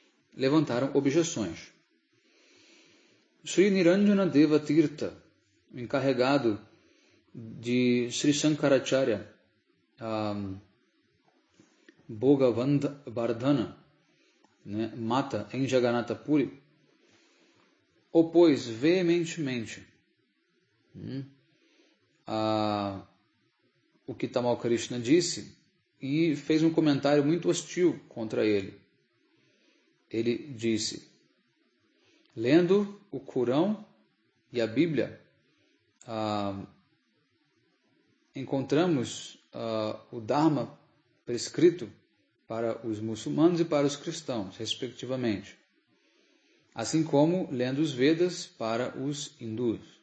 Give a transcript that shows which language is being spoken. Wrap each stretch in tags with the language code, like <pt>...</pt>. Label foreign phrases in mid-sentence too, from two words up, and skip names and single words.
<pt>levantaram objeções. Sri Niranjana Deva Tirtha, encarregado de Sri Shankaracharya Bhogavardhana, mata em Jagannatha Puri, opôs veementemente o que Tamal Krishna disse e fez um comentário muito hostil contra ele. Ele disse: lendo o Corão e a Bíblia, encontramos o Dharma prescrito para os muçulmanos e para os cristãos, respectivamente, assim como lendo os Vedas para os hindus.</pt>